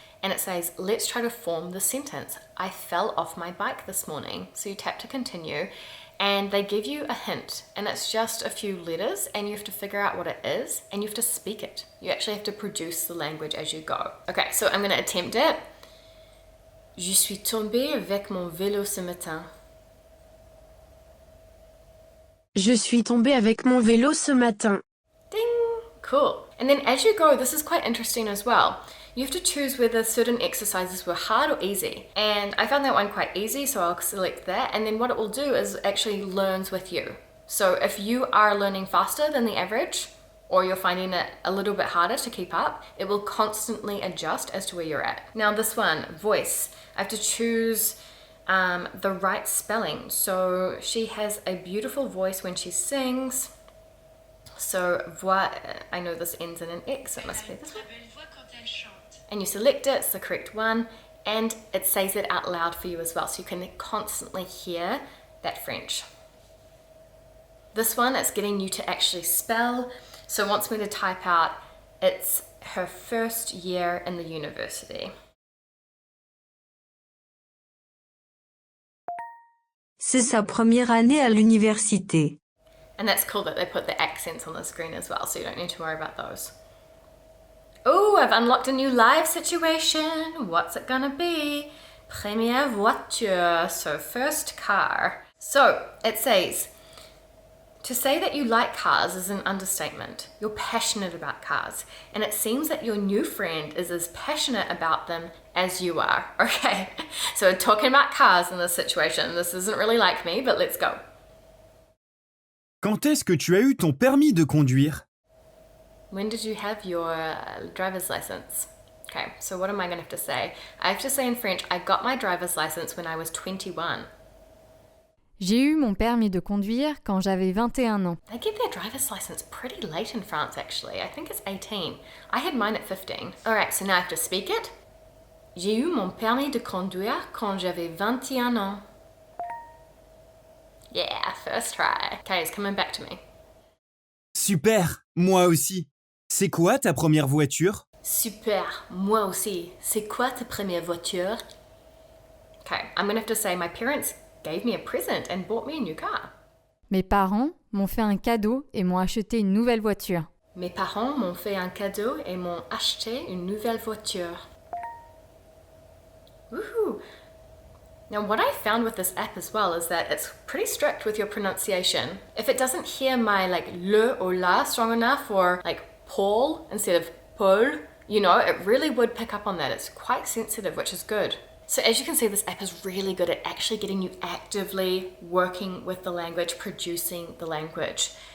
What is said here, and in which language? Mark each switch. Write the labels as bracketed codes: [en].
[en] And it says, let's try to form the sentence. I fell off my bike this morning. So you tap to continue and they give you a hint, and it's just a few letters, and you have to figure out what it is and you have to speak it. You actually have to produce the language as you go. Okay, so I'm going to attempt it. [fr] Je suis tombée avec mon vélo ce matin. Je suis tombée avec mon vélo ce matin. [en] Ding! Cool. And then as you go, this is quite interesting as well. You have to choose whether certain exercises were hard or easy. And I found that one quite easy, so I'll select that. And then what it will do is actually learns with you. So if you are learning faster than the average, or you're finding it a little bit harder to keep up, it will constantly adjust as to where you're at. Now this one, voice, I have to choose the right spelling. So she has a beautiful voice when she sings. So voix, I know this ends in an X, so it must be this one. And you select it, it's the correct one, and it says it out loud for you as well, so you can constantly hear that French. This one, it's getting you to actually spell, so it wants me to type out, it's her first year in the university. [fr] C'est sa première année à l'université. [en] And that's cool that they put the accents on the screen as well, so you don't need to worry about those. Oh, I've unlocked a new live situation. What's it gonna be? [fr] Première voiture, [en] so first car. So it says, to say that you like cars is an understatement. You're passionate about cars. And it seems that your new friend is as passionate about them as you are. Okay, so we're talking about cars in this situation. This isn't really like me, but let's go. [fr] Quand est-ce que tu as eu ton permis de conduire? [en] When did you have your driver's license? Okay, so what am I going to have to say? I have to say in French, I got my driver's license when I was 21. [fr] J'ai eu mon permis de conduire quand j'avais 21 ans. [en] They get their driver's license pretty late in France, actually. I think it's 18. I had mine at 15. Alright, so now I have to speak it. [fr] J'ai eu mon permis de conduire quand j'avais 21 ans. [en] Yeah, first try. Okay, it's coming back to me. [fr] Super, moi aussi. C'est quoi ta première voiture? Super, moi aussi. C'est quoi ta première voiture? [en] Okay, I'm gonna have to say my parents gave me a present and bought me a new car. [fr] Mes parents m'ont fait un cadeau et m'ont acheté une nouvelle voiture. Mes parents m'ont fait un cadeau et m'ont acheté une nouvelle voiture. Woohoo! [en] Now, what I found with this app as well is that it's pretty strict with your pronunciation. If it doesn't hear my le or la strong enough, or Paul instead of Paul, it really would pick up on that. It's quite sensitive, which is good. So as you can see, this app is really good at actually getting you actively working with the language, producing the language.